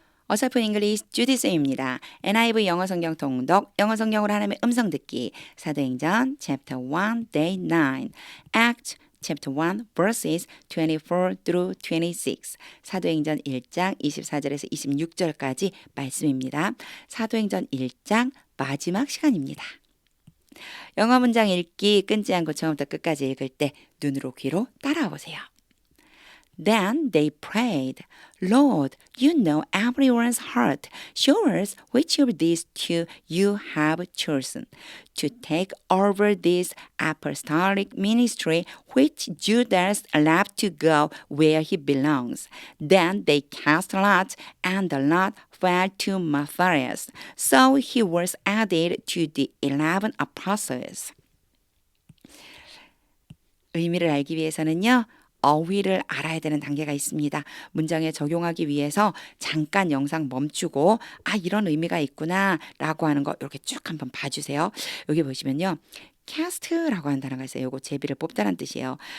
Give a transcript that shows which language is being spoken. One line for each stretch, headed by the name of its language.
Korean: 어설픈 잉글리시 주디 쌤입니다. NIV 영어 성경 통독, 영어 성경으로 하나님의 음성 듣기, 사도행전
English: chapter 1, day 9, Act chapter 1, verses 24 through 26,
Korean: 사도행전 1장 24절에서 26절까지 말씀입니다. 사도행전 1장 마지막 시간입니다. 영어 문장 읽기 끊지 않고 처음부터 끝까지 읽을 때 눈으로 귀로 따라와 보세요.
English: Then they prayed, Lord, you know everyone's heart. Show us which of these two you have chosen to take over this apostolic ministry which Judas left to go where he belongs. Then they cast lots, and the lot fell to Matthias. So he was added to the 11 apostles.
Korean: 의미를 알기 위해서는요. 어휘를 알아야 되는 단계가 있습니다. 문장에 적용하기 위해서 잠깐 영상 멈추고 이런 의미가 있구나 라고 하는 거 이렇게 쭉 한번 봐주세요. 여기 보시면요. cast라고 하는 단어가 있어요. 이거 제비를 뽑다라는 뜻이에요.